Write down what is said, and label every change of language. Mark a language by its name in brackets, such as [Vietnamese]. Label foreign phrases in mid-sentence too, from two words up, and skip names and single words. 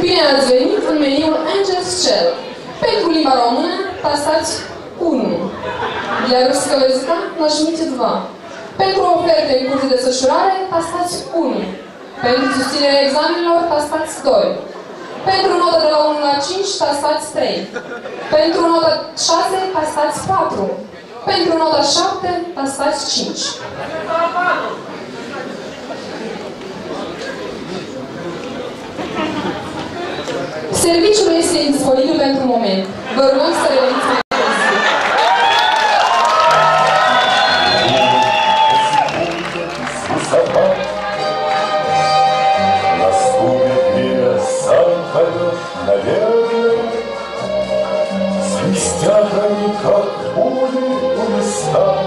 [Romanian] ați venit în meniul Angel's Shell. Pentru limba română, tastați 1. [Russian] Для русского языка нажмите 2. [Romanian] Pentru oferte în curs de desfășurare, tastați 1. Pentru susținerea examenelor, tastați 2. Pentru nota de la 1 la 5, tastați 3. Pentru nota 6, tastați 4. Pentru nota 7, tastați 5. Serviciul este disponibil pentru moment. Vă rugăm să reveniți mai târziu. [Russian] Наступит время, сам пойдешь, наверное. Свистят они, как пули у листа.